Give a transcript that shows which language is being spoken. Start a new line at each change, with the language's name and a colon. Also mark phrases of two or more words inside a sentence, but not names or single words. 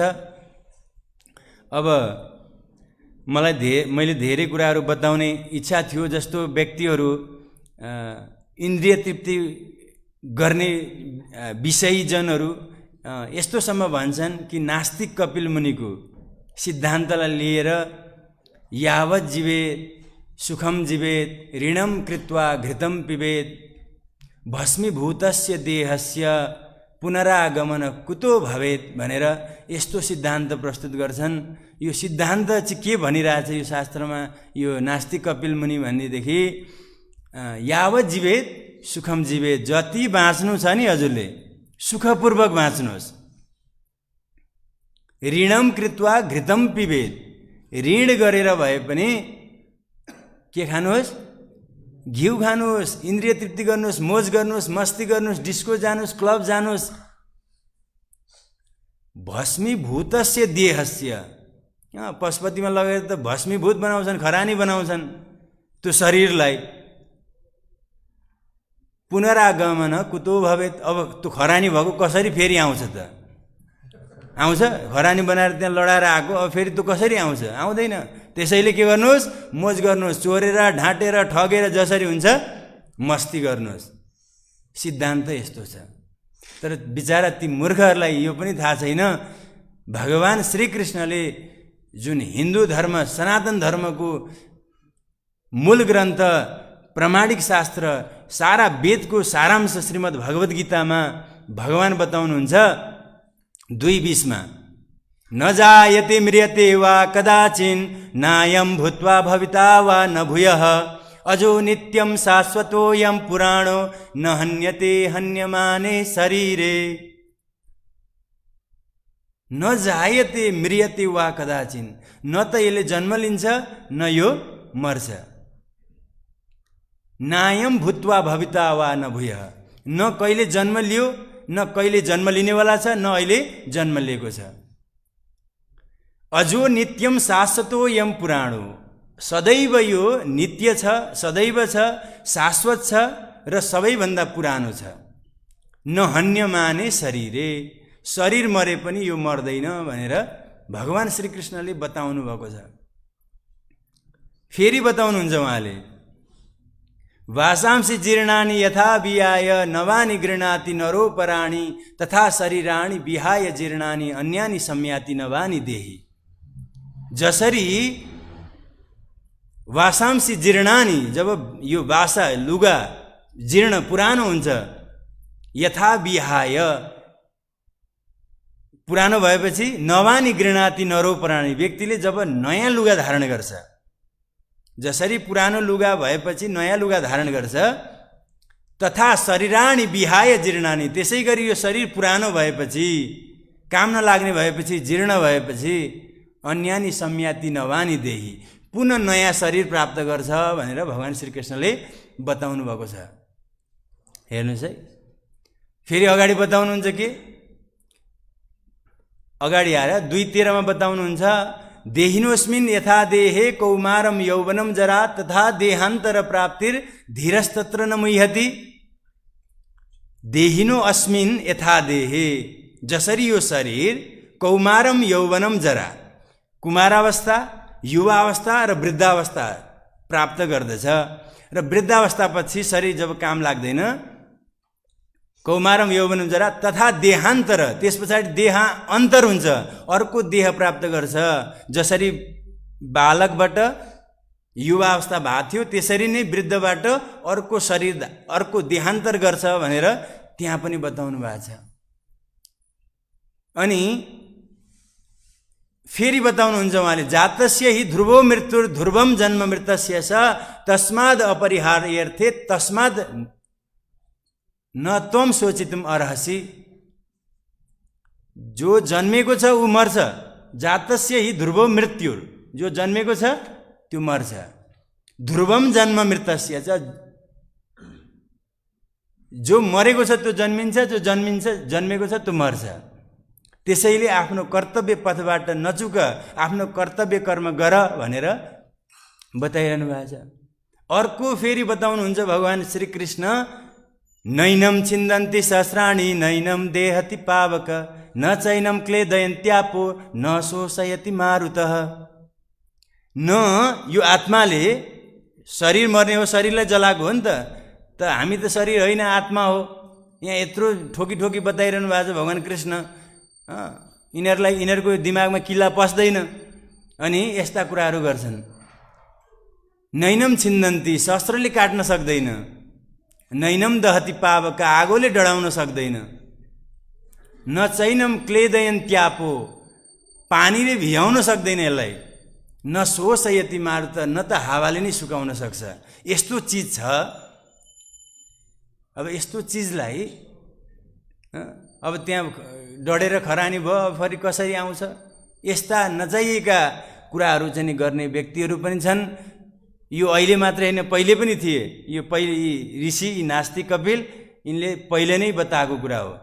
Nepali: अब मैले धेरै कुराहरू बताउने इच्छा थियो, जस्तो व्यक्तिहरू इन्द्रिय तृप्ति गर्ने विषयीजनहरू यस्तोसम्म भन्छन् कि नास्तिक कपिल मुनिको सिद्धान्तलाई लिएर
Sanskrit: यावत् जीवेत सुखम जीवेत ऋणम कृत्वा घृतम पिबेत भस्मीभूतस्य देहस्य पुनरागमन कुतो भवेत
Nepali: भनेर यस्तो सिद्धान्त प्रस्तुत गर्छन्। यो सिद्धान्त चाहिँ के भनिरहेछ यो शास्त्रमा, यो नास्तिक कपिल मुनि भन्नेदेखि
Sanskrit: यावत् जीवेत सुखम जीवेत,
Nepali: जति बाँच्नु छ नि हजुरले सुखपूर्वक बाँच्नुहोस्।
Sanskrit: ऋणम कृत्वा घृतम पिबेत,
Nepali: ऋण गरेर भए पनि के खानुहोस्, घिउ खानुहोस्, इन्द्रिय तृप्ति गर्नुहोस्, मोज गर्नुहोस्, मस्ती गर्नुहोस्, डिस्को जानुहोस्, क्लब जानुहोस्।
Sanskrit: भस्मीभूतस्य देहस्य,
Nepali: पशुपतिमा लगेर त भस्मीभूत बनाउँछन्, खरानी बनाउँछन् त्यो शरीरलाई।
Sanskrit: पुनरागमन कुतो भवेत,
Nepali: अब त्यो खरानी भएको कसरी फेरि आउँछ त? आउँछ? खरानी बनाएर त्यहाँ लडाएर आएको, अब फेरि त्यो कसरी आउँछ? आउँदैन। त्यसैले के गर्नुहोस्, मोज गर्नुहोस्, चोरेर ढाँटेर ठगेर जसरी हुन्छ मस्ती गर्नुहोस्। सिद्धान्त यस्तो छ। तर बिचारा ती मूर्खहरूलाई यो पनि थाहा छैन, भगवान श्रीकृष्णले जुन हिन्दू धर्म, सनातन धर्मको मूल ग्रन्थ, प्रामाणिक शास्त्र, सारा वेदको सारांश श्रीमद् भगवत गीतामा भगवान बताउनुहुन्छ 2:20 मा,
Sanskrit: न जायते म्रियते वा कदाचिन् नायं भूत्वा भविता वा न भूयः अजो नित्यं शाश्वतोऽयं पुराणो न हन्यते हन्यमाने शरीरे न जायते म्रियते वा कदाचिन।
Nepali: न त यसले जन्म लिन्छ न यो मर्छ।
Sanskrit: नायम भूत्वा भविता वा न भूयः,
Nepali: न कहिले जन्म लियो न कहिले जन्म लिनेवाला छ न अहिले जन्म लिएको छ।
Sanskrit: अजो नित्यम शाश्वतो यम पुराणो,
Nepali: सदैव यो नित्य छ, सदैव छ, शाश्वत छ र सबैभन्दा पुरानो छ।
Sanskrit: न हन्यमाने शरीरे,
Nepali: शरीर मरे पनि यो मर्दैन भनेर भगवान श्रीकृष्णले बताउनु भएको छ। फेरि बताउनुहुन्छ उहाँले,
Sanskrit: वासांसि जीर्णानि यथा विहाय नवानि गृह्णाति नरोपराणि तथा शरीराणि विहाय जीर्णानि अन्यानि संयाति नवानि देहि। जसरी वासांसि जीर्णानि,
Nepali: जब यो वासा लुगा जीर्ण पुरानो हुन्छ,
Sanskrit: यथा विहाय
Nepali: पुरानो भएपछि नवानी
Sanskrit: गृह्णाति नरोपराणि,
Nepali: व्यक्तिले जब नयाँ लुगा धारण गर्छ, जसरी पुरानो लुगा भएपछि नयाँ लुगा धारण गर्छ,
Sanskrit: तथा शरीराणि विहाय जीर्णानि,
Nepali: त्यसै गरी यो शरीर पुरानो भएपछि, काम नलाग्ने भएपछि, जीर्ण भएपछि
Sanskrit: अन्यानि संयाति नवानी देहि,
Nepali: पुनः नयाँ शरीर प्राप्त गर्छ भनेर भगवान श्रीकृष्णले बताउनु भएको छ। हेर्नुहोस् है, फेरि अगाडि बताउनुहुन्छ के, अगाडि आएर 2:13 मा बताउनुहुन्छ,
Sanskrit: देहिनोस्मिन् यथा देहे कौमारम यौवनम जरा तथा देहान्तर प्राप्तिर धीरस्तत्र न मुह्यति। देहिनो अस्मिन् यथा देहे,
Nepali: जसरी यो शरीर
Sanskrit: कौमारम यौवनम जरा,
Nepali: कुमारावस्था, युवावस्था र वृद्धावस्था प्राप्त गर्दछ र वृद्धावस्था पछि शरीर जब काम लाग्दैन,
Sanskrit: कौमारम यौवनम जरा तथा देहान्तर,
Nepali: त्यस पछाडि देहान्तर हुन्छ, अर्को देह प्राप्त गर्छ। जसरी बालकबाट युवा अवस्था भएको थियो त्यसरी नै वृद्धबाट अर्को शरीर, अर्को देहान्तर गर्छ भनेर त्यहाँ पनि बताउनु भएको छ। अनि फेरि बताउनुहुन्छ उहाँले,
Sanskrit: जातस्य हि ध्रुवो मृत्युर ध्रुवम जन्म मृतस्य स तस्माद् अपरिहार्यर्थे तस्माद् न त्वम सोचितुम अर्हसि।
Nepali: जो जन्मेको छ ऊ मर्छ,
Sanskrit: जातस्य हि ध्रुवो मृत्युर,
Nepali: जो जन्मेको छ त्यो मर्छ,
Sanskrit: ध्रुवम जन्म मृतस्य च,
Nepali: जो मरेको छ त्यो जन्मिन्छ, जो जन्मेको छ त्यो मर्छ। त्यसैले आफ्नो कर्तव्य पथबाट नचुक, आफ्नो कर्तव्य कर्म गर भनेर बताइरहनु भएको छ। अर्को फेरि बताउनुहुन्छ भगवान श्रीकृष्ण,
Sanskrit: नैनम छिन्दन्ति सहस्राणि नैनम देहति पावक न चैनम क्लेदयन्त्यापो न शोषयति मारुतः।
Nepali: न यो आत्माले, शरीर मर्ने हो, शरीरलाई जलाएको हो नि त हामी त शरीर होइन आत्मा हो। यहाँ यत्रो ठोकी ठोकी बताइरहनु भएको छ भगवान कृष्ण। यिनीहरूलाई, यिनीहरूको दिमागमा किल्ला पस्दैन अनि यस्ता कुराहरू गर्छन्।
Sanskrit: नैनम छिन्दन्ति,
Nepali: शस्त्रले काट्न सक्दैन,
Sanskrit: नैनम दहति पावक,
Nepali: आगोले डढाउन सक्दैन,
Sanskrit: न चैनम क्लेदयन्त्यापो,
Nepali: पानीले भिजाउन सक्दैन यसलाई,
Sanskrit: न शोषयति मारुत,
Nepali: न त हावाले नै सुकाउन सक्छ। यस्तो चिज छ। अब यस्तो चिजलाई अब त्यहाँ डढेर खरानी भयो, अब फेरि कसरी आउँछ? यस्ता नचाहिएका कुराहरू चाहिँ गर्ने व्यक्तिहरू पनि छन्। यो अहिले मात्र होइन, पहिले पनि थिए। यो पहिले ऋषि नास्तिक कपिल यिनले पहिले नै बताएको कुरा हो।